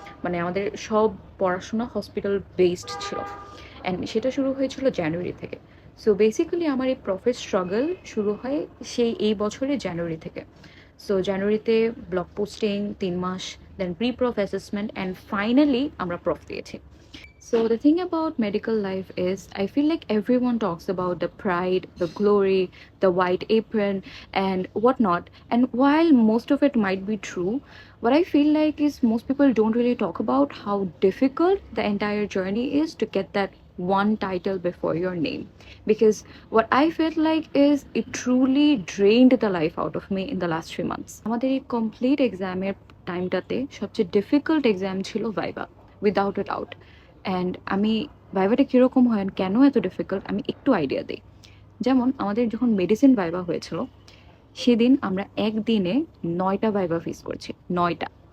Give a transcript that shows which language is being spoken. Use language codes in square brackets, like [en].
[bn] মানে আমাদের সব পড়াশোনা হসপিটাল বেসড ছিল, অ্যান্ড সেটা শুরু হয়েছিল জানুয়ারি থেকে। সো বেসিক্যালি আমার এই প্রফের স্ট্রাগল শুরু হয় সেই এই বছরের জানুয়ারি থেকে। সো জানুয়ারিতে block posting 3 mass, then pre proof assessment, and finally আমরা প্রফ দিয়েছি। [en] So, the thing about medical life is, I feel like everyone talks about the pride, the glory, the white apron, and whatnot. And while most of it might be true, what I feel like is most people don't really talk about how difficult the entire journey is to get that one title before your name. Because what I felt like is it truly drained the life out of me in the last 3 months. [bn] আমাদের এই complete exam এর টাইমটাতে সবচেয়ে difficult exam ছিল viva, [en] without a doubt. [bn] And আমি ভাইভাটা কীরকম হয় and কেন এত ডিফিকাল্ট আমি একটু আইডিয়া দিই। যেমন আমাদের যখন মেডিসিন ভাইবা হয়েছিল, সেদিন আমরা একদিনে 9টা ভাইবা ফেস করছি, 9টা।